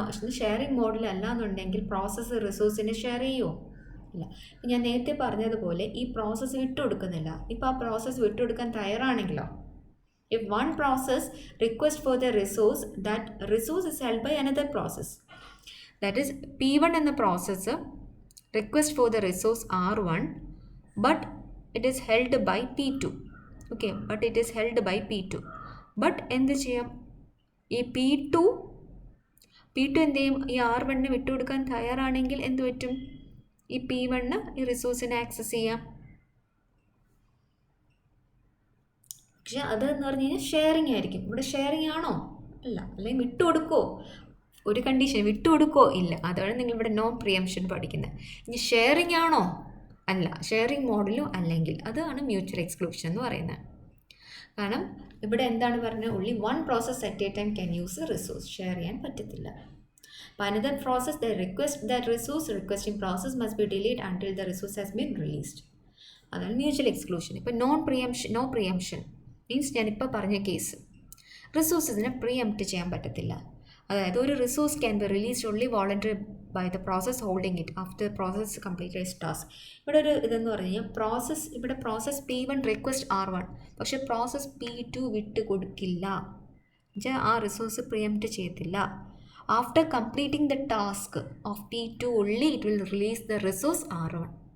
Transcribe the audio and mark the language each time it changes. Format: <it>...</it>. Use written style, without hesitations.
<ml>Sharing മോഡിലല്ല എന്നുണ്ടെങ്കിൽ process റിസോഴ്സിനെ share ചെയ്യുമോ? ഇല്ല. ഞാൻ നേരത്തെ പറഞ്ഞതുപോലെ ഈ പ്രോസസ്സ് വിട്ടുകൊടുക്കുന്നില്ല. ഇപ്പോൾ ആ പ്രോസസ്സ് വിട്ടുകൊടുക്കാൻ തയ്യാറാണെങ്കിലോ,</ml> <en>if one process requests for the resource, that resource is held by another process. That is, P1</en> <ml>എന്ന process</ml> <en>request for the resource R1, but it is held by P2. Okay, but it is held by P2. But</en> <ml>എന്ത് ചെയ്യാം? ഈ P2 എന്ത് ചെയ്യും? ഈ R1നെ വിട്ടുകൊടുക്കാൻ തയ്യാറാണെങ്കിൽ എന്ത് പറ്റും? ഈ P1 ഈ റിസോഴ്സിനെ ആക്സസ് ചെയ്യാം. പക്ഷെ അതെന്ന് പറഞ്ഞു കഴിഞ്ഞാൽ ഷെയറിങ് ആയിരിക്കും. ഇവിടെ ഷെയറിങ് ആണോ? അല്ല. അല്ലെങ്കിൽ വിട്ടുകൊടുക്കോ? ഒരു കണ്ടീഷൻ വിട്ടുകൊടുക്കോ? ഇല്ല. അതാണ് നിങ്ങളിവിടെ നോ പ്രിയംഷൻ പഠിക്കുന്നത്. ഇനി ഷെയറിങ് ആണോ? അല്ല. ഷെയറിങ് മോഡലും അല്ലെങ്കിൽ അതാണ് മ്യൂച്വൽ എക്സ്ക്ലൂഷൻ എന്ന് പറയുന്നത്. കാരണം ഇവിടെ എന്താണ് പറഞ്ഞത്?</ml> <en>only one process at a time can use the resource.</en> <ml>Share ചെയ്യാൻ പറ്റത്തില്ല.</ml> <en>അപ്പോൾ another process that resource requesting process must be delayed until the resource has been released.</en> <ml>അതാണ് മ്യൂച്വൽ എക്സ്ക്ലൂഷൻ. ഇപ്പോൾ നോ പ്രിയംഷൻ മീൻസ് ഞാനിപ്പോൾ പറഞ്ഞ കേസ്, റിസോഴ്സസിനെ പ്രിയംപ്റ്റ് ചെയ്യാൻ പറ്റത്തില്ല.</ml> <en>അതായത് ഒരു resource can be released only voluntary by the process holding it after process complete its task.</en> <ml>ഇവിടെ ഒരു ഇതെന്ന് പറഞ്ഞു കഴിഞ്ഞാൽ പ്രോസസ് P1 റിക്വസ്റ്റ് R1, പക്ഷേ പ്രോസസ് P2 വിട്ട് കൊടുക്കില്ല. എന്നുവെച്ചാൽ ആ റിസോഴ്സ് പ്രിയംപ്റ്റ് ചെയ്യത്തില്ല.</ml> <en>After completing the task of P2 only it will release the resource R1.</en>